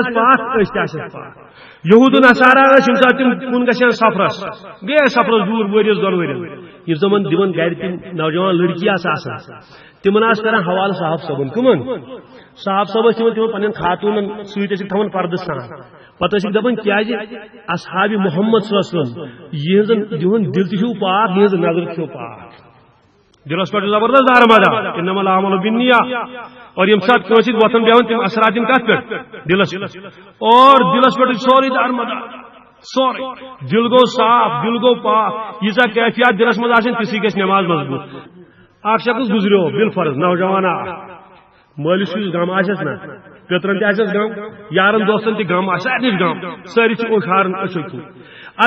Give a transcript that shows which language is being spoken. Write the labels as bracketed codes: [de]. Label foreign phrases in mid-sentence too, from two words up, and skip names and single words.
[ks] پاک أچھ تہِ آسٮ۪س پاک یہود نصارا ٲسۍ ییٚمہِ ساتہٕ تِم کُن گژھن سفرس گٔے سفرس دوٗر ؤرِیس دۄن ؤرین یِم زمن دِوان گرِ تِم نوجوان لڑکی آسہٕ آسان تِمن آسہٕ کران حوالہٕ صاحب صٲبن کٕمن صاحب صٲب ٲسۍ تِمن پنٕنٮ۪ن خاتوٗنن سۭتۍ ٲسِکھ تھاوان پردٕ سان پتہٕ ٲسِکھ دپان کیازِ اصحابِ محمد [ar] صلی اللہ علیہ وسلم [ks] یہنٛد دل تہِ چھُو پاک یہنٛز نظر تہِ چھو پاک دلس پہ زبردست دارمدار [ar] انما الاعمال بالنیات [ks] اور یم سات کٲنٛسہِ وۄتھان بیہوان تِم اثرات یِم کتھ پٮ۪ٹھ دلس اور دلس پٮ۪ٹھ سورُے دارمدار سورُے دل گو صاف دل گو پاک ییٖژاہ کیفیات دلس منٛز آسن تِژھٕے گژھِ نٮ۪ماز مضبوٗط اکھ شخص گُزریو بالفرض نوجوان مٲلِس یُس غم آسٮ۪س نا پیترن تہِ آسٮ۪س غم یارن دوستن تہِ غم آسہِ سارنٕے غم سٲری چھِ اوٚش ہاران أچھو کِنۍ اگر